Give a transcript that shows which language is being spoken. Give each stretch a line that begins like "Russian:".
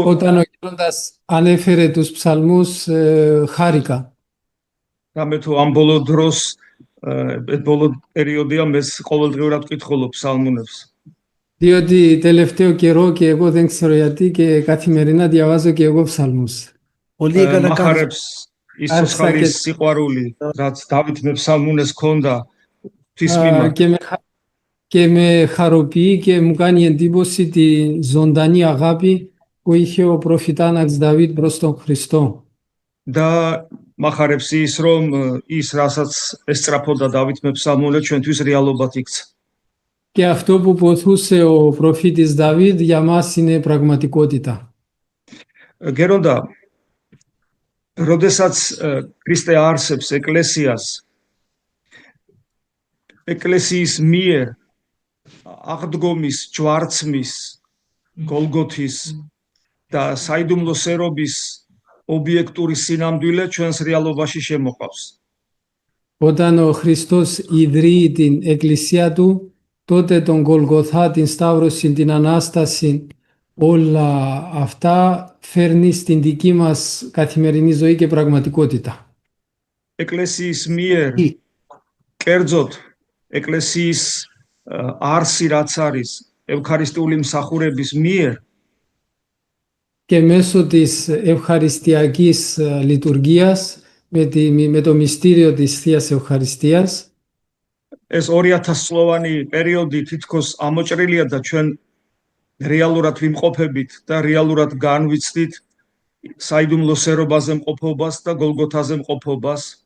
Greek: όταν ο Γέροντας ανέφερε τους ψαλμούς χάρηκα.
Georgian: რამე თუ ამ ბოლო დროს ბოლო პერიოდია მე ყოველდღიურად ვკითხულობ ფსალმუნებს.
Greek: Διότι τελευταίο καιρό και εγώ δεν ξέρω γιατί και καθημερινά διαβάζω και εγώ ψαλμούς. Πολύ καλά κάνεις.
Georgian: მახარებს ისოცხალის სიყვარული, რაც დავით მეფსალმუნეს ჰქონდა თვის მიმართ.
Greek: Και με χαροποιεί και μου κάνει εντύπωση τη ζωντανή αγάπη που είχε ο προφητάναξ Δαβίδ προς τον Χριστό.
Georgian: და მახარებს ის რომ ის რასაც ესწრაფოდა დავით მეფსალმუნე ჩვენთვის რეალობად იქცა.
Greek: Και αυτό που ποθούσε ο προφήτης Δαβίδ για μας είναι πραγματικότητα.
Georgian: გერონდა როდესაც ქრისტე არსებს ეკლესიას ეკლესიის მიერ აღდგომის ჯვარცმის გოლგოთის და საიდუმლო სერობის ობიექტური სინამდვილე ჩვენს რეალობაში შემოყავს.
Greek: Όταν ο Χριστός ιδρύει την εκκλησία του, τότε τον Γολγοθά, την Σταύρωση, την Ανάσταση, όλα αυτά φέρνει στην δική μας καθημερινή ζωή και πραγματικότητα.
Georgian: ეკლესიის მიერ,
Greek: Ή,
Georgian: კერძოდ ეკლესიის არსი რაც არის ევქარისტიული მსახურების მიერ
Greek: Και μέσω της ευχαριστιακής λειτουργίας, με το μυστήριο της Θείας Ευχαριστίας,
Georgian: ეს 2000 წლოვანი პერიოდი თითქოს ამოჭრილია და ჩვენ რეალურად ვიმყოფებით და რეალურად განვიცდით საიდუმლო სერობაზე მყოფობას და გოლგოთაზე მყოფობას.